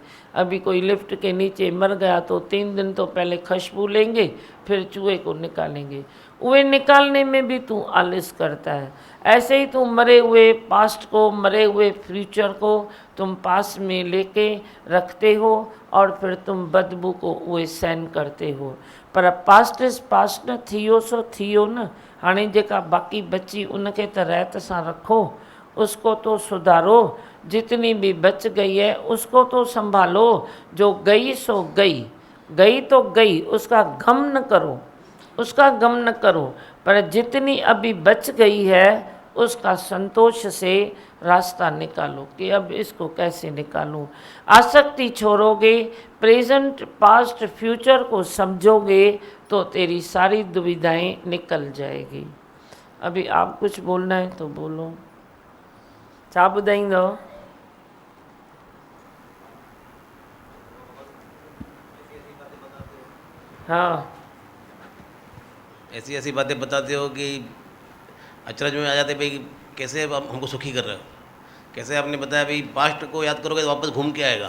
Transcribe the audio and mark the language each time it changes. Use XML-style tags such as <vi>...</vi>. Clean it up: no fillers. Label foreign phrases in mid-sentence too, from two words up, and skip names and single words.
<hi>अभी कोई लिफ्ट के नीचे मर गया तो 3 दिन तो पहले खुशबू लेंगे, फिर चूहे को निकालेंगे। वे निकालने में भी तू आलस करता है। ऐसे ही तू मरे हुए पास्ट को, मरे हुए फ्यूचर को तुम पास में लेके रखते हो और फिर तुम बदबू को वे सहन करते हो। पर</hi> <en>past is past</en> <hi>न,</hi> <sd>थियो सो थियो न। हाणे जेका बाकी बची उनके त रहत सां रखो,</sd> <hi>उसको तो सुधारो। जितनी भी बच गई है उसको तो संभालो। जो गई सो गई, गई तो गई, उसका गम न करो, उसका गम न करो। पर जितनी अभी बच गई है उसका संतोष से रास्ता निकालो कि अब इसको कैसे निकालूं। आसक्ति छोड़ोगे,</hi> <en>present past future</en> <hi>को समझोगे तो तेरी सारी दुविधाएं निकल जाएगी। अभी आप कुछ बोलना है तो बोलो।</hi> <sd>छा ॿुधाईंदो?</sd> <hi>हाँ, ऐसी ऐसी बातें बताते हो कि अचरज में आ जाते भाई कैसे आप हमको सुखी कर रहे हो। कैसे आपने बताया भाई पास्ट को याद करोगे तो वापस घूम के आएगा,</hi>